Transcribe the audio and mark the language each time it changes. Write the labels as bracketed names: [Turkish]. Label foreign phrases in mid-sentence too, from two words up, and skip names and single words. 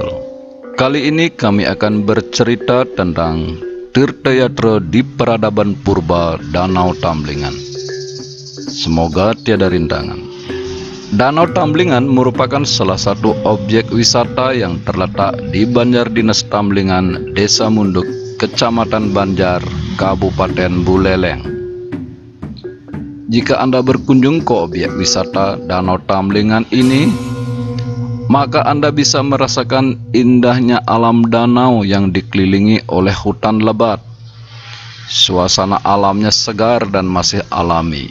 [Indonesian] Kali ini kami akan bercerita tentang Tirtayatra di peradaban purba Danau Tamlingan. Semoga tiada rintangan. Danau Tamlingan merupakan salah satu objek wisata yang terletak di Banjar Dinas Tamlingan, Desa Munduk, Kecamatan Banjar, Kabupaten Buleleng. Jika Anda berkunjung ke objek wisata Danau Tamlingan ini, maka Anda bisa merasakan indahnya alam danau yang dikelilingi oleh hutan lebat. Suasana alamnya segar dan masih alami.